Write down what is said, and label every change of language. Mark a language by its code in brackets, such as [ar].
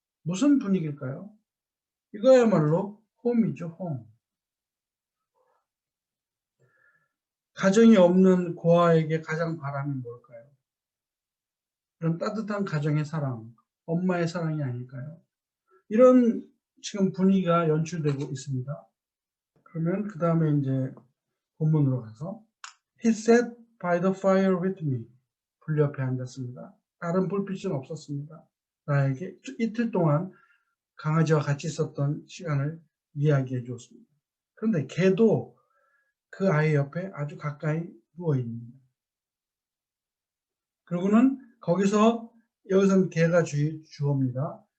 [ko] 무슨 분위기일까요? 이거야말로 홈이죠, 홈. 가정이 없는 고아에게 가장 바람이 뭘까요? 그런 따뜻한 가정의 사랑, 엄마의 사랑이 아닐까요? 이런 지금 분위기가 연출되고 있습니다. 그러면 그 다음에 이제 본문으로 가서 [en] He sat by the fire with me. [ko] 불 옆에 앉았습니다. 다른 불빛은 없었습니다. 나에게 이틀 동안 강아지와 같이 있었던 시간을 이야기해 주었습니다. 그런데 개도 그 아이 옆에 아주 가까이 누워 있습니다. 그리고는 여기서는 개가 주어입니다.